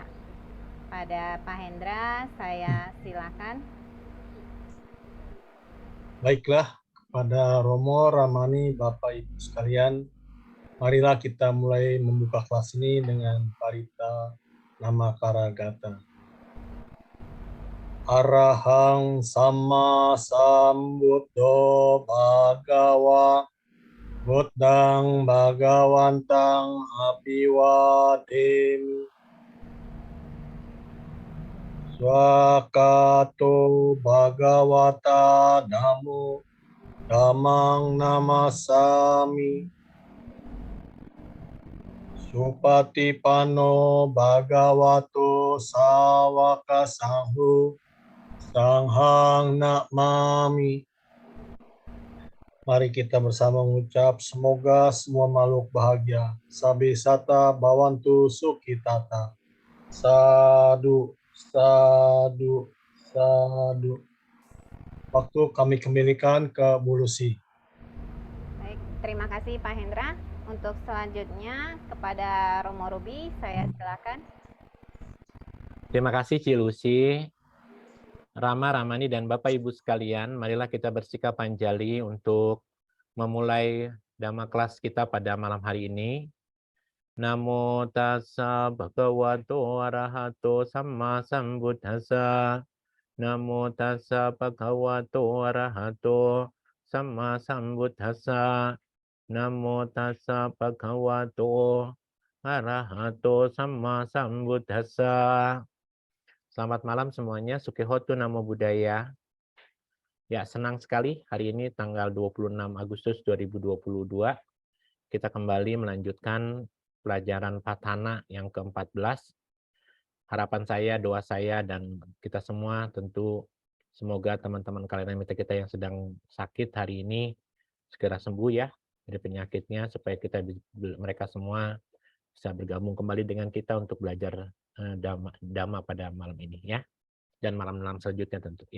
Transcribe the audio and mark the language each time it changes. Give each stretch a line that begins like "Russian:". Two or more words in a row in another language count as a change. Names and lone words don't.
Indonesian: Pada Pak Hendra, saya silakan. Baiklah, kepada Romo, Ramani, Bapak Ibu sekalian, marilah kita mulai membuka kelas ini dengan parita
Pali: nama Karagata. Arahang Sama Sambuddho Bhagawa Buddhang Bhagawantang Abhiwademi Swakato Bhagavata Namo Dhammang Namasami Supatipano Bhagavato Sawaka Sangho Sanghang Namami.
Indonesian: Mari kita bersama mengucap semoga semua makhluk bahagia.
Pali: Sabi sata bawantu sukhitata. Sadu, sadu, sadu.
Indonesian: Waktu kami kembalikan ke Bu Lucy. Baik, terima kasih Pak Hendra. Untuk selanjutnya kepada Romo Ruby, saya silakan. Terima kasih Ci Lucy. Rama, Ramani, dan Bapak Ibu sekalian, marilah kita bersikap panjali untuk memulai Dhamma kelas kita pada malam hari ini.
Pali: Namo tassa bhagavato arahato samma sambuddhassa. Namo tassa bhagavato arahato samma sambuddhassa. Namo tassa bhagavato arahato samma sambuddhassa.
Indonesian: Selamat malam semuanya,
Pali: Sukiyoto Namo Buddhaya.
Indonesian: Ya, senang sekali hari ini tanggal 26 Agustus 2022 kita kembali melanjutkan pelajaran Patana yang ke-14. Harapan saya, doa saya, dan kita semua tentu semoga teman-teman kalian kita yang sedang sakit hari ini segera sembuh ya dari penyakitnya, supaya mereka semua bisa bergabung kembali dengan kita untuk belajar Dhamma pada malam ini ya, dan malam-malam selanjutnya tentu ya.